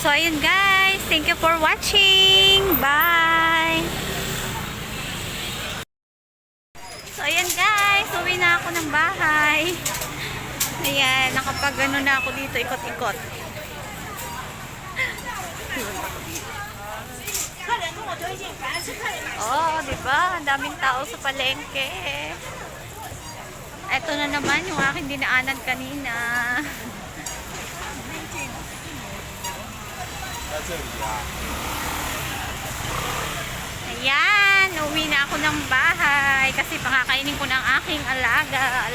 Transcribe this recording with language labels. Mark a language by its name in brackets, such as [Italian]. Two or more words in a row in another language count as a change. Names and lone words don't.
[Filipino] So, ayun guys. [English] Thank you for watching. Bye! [Filipino] So, ayan guys. Uwi na ako ng bahay. Ayan. Nakapag ano na ako dito. Ikot-ikot. Oh, diba? Ang daming tao sa palengke. Ito na naman yung aking dinaanan kanina. [Chinese] 在这里啊。 [Filipino] Ayan, uwi na ako ng bahay kasi pakakainin ko ng aking alaga.